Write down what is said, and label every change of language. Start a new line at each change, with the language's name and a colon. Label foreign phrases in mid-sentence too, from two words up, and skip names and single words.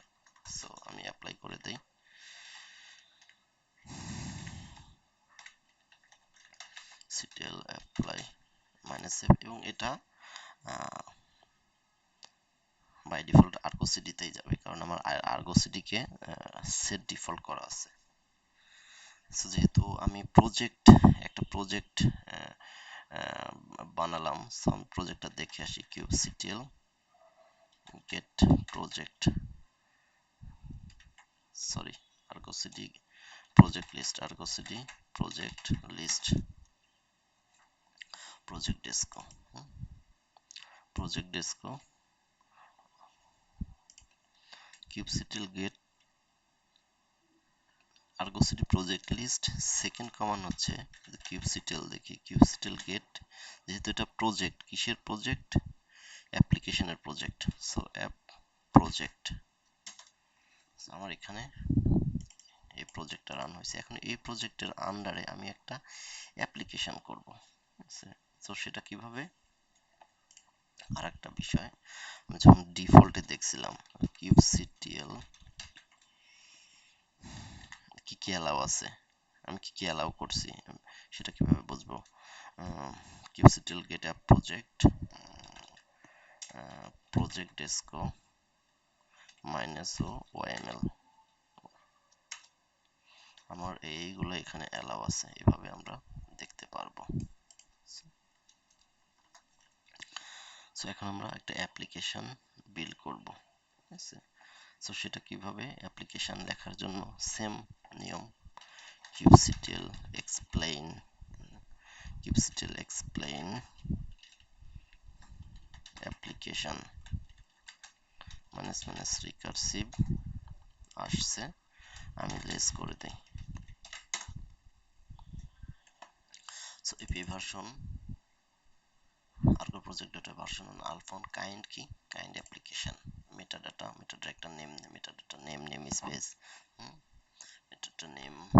Bangla: সো আমি অ্যাপ্লাই করে দেই।
English: ctl apply -f
Bangla: এবং এটা
English: by default
Bangla: আর্গো সিডিতেই যাবে, কারণ আমার আর্গো সিডি কে
English: set default
Bangla: করা আছে। সো যেহেতু আমি একটা প্রজেক্ট বানালাম, সো আমি প্রজেক্টটা দেখে আসি।
English: kubectl get project, sorry, Argo CD project list, argo cd project list, project desco, project desco kubectl get argo cd project list।
Bangla: সেকেন্ড কমান্ড হচ্ছে kubectl, দেখি
English: kubectl get,
Bangla: যেহেতু এটা প্রজেক্ট, কিসের প্রজেক্ট, অ্যাপ্লিকেশনের প্রজেক্ট, সো
English: app project,
Bangla: আমার এখানে এই প্রজেক্টটা রান হয়েছে। এখন এই প্রজেক্টের আন্ডারে আমি একটা অ্যাপ্লিকেশন করব, তো সেটা কিভাবে, আর একটা বিষয় আমি যখন ডিফল্টে দেখছিলাম kubectl কি কি অ্যালাউ আছে, আমি কি কি অ্যালাউ করছি সেটা কিভাবে বুঝবো।
English: kubectl get app project, project desco -o yml,
Bangla: আমার এইগুলো এখানে অ্যালাউ আছে, এভাবে আমরা দেখতে পারবো। সো এখন আমরা একটা অ্যাপ্লিকেশন বিল্ড করব, ঠিক আছে। সো সেটা কিভাবে, অ্যাপ্লিকেশন লেখার জন্য সেম নিয়ম,
English: kubectl explain application recursive
Bangla: আসছে, আমি লেস করে দেই।
English: so API version Argo project data version alfon kind ki, kind application, metadata ekta name, metadata namespace, metadata name,